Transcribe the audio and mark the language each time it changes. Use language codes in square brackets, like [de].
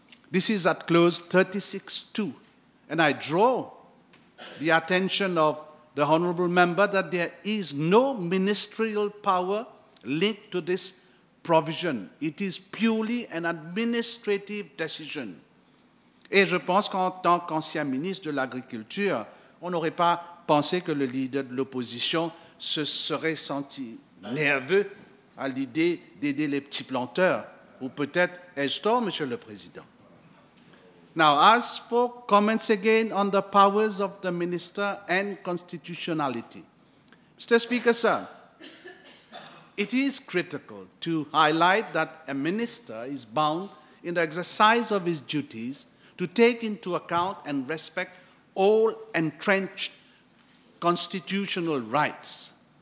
[en] This is at clause 36.2, and I draw the attention of the honourable member that there is no ministerial power linked to this provision. It is purely an administrative decision. [fr] Et je pense qu'en tant qu'ancien ministre de l'Agriculture, on n'aurait pas pensé que le leader de l'opposition se serait senti nerveux à l'idée d'aider les petits planteurs. Ou peut-être ai-je tort, Monsieur le Président. [en] Now, as for comments again on the powers of the minister and constitutionality, Mr. Speaker, sir, it is critical to highlight that a minister is bound in the exercise of his duties to take into account and respect all entrenched constitutional rights.